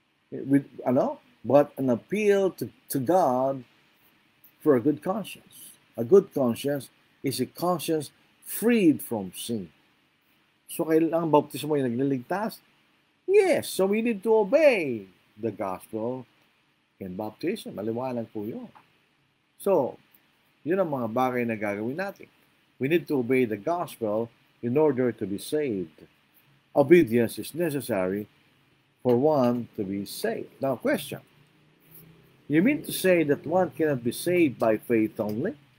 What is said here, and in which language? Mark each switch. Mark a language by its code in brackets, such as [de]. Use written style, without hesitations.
[en] But an appeal to God for a good conscience. A good conscience is a conscience freed from sin. [tl] So, kailangan baptismo yung nagliligtas? Yes. [en] So, we need to obey the gospel in baptism. [tl] Maliwanag po yun. So, yun ang mga bagay na gagawin natin. [en] We need to obey the gospel in order to be saved. Obedience is necessary for one to be saved. Now, question. You mean to say that one cannot be saved by faith only?